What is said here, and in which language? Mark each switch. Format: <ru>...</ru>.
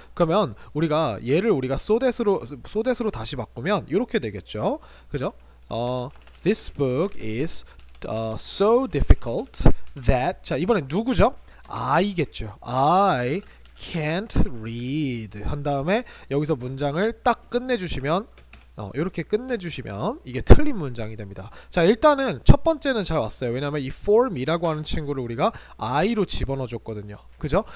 <ko>그러면 우리가 얘를 so that으로 다시 바꾸면 이렇게 되겠죠. 그죠?</ko> <en>This book is so difficult that,</en> <ko>자, 이번엔 누구죠? I겠죠.</ko> <en>I can't read</en> <ko>한 다음에 여기서 문장을 딱 끝내주시면 이렇게 끝내주시면 이게 틀린 문장이 됩니다. 자, 일단은 첫 번째는 잘 왔어요. 왜냐면 이 for me라고 하는 친구를 우리가 I로 집어넣어 줬거든요. 그죠?</ko>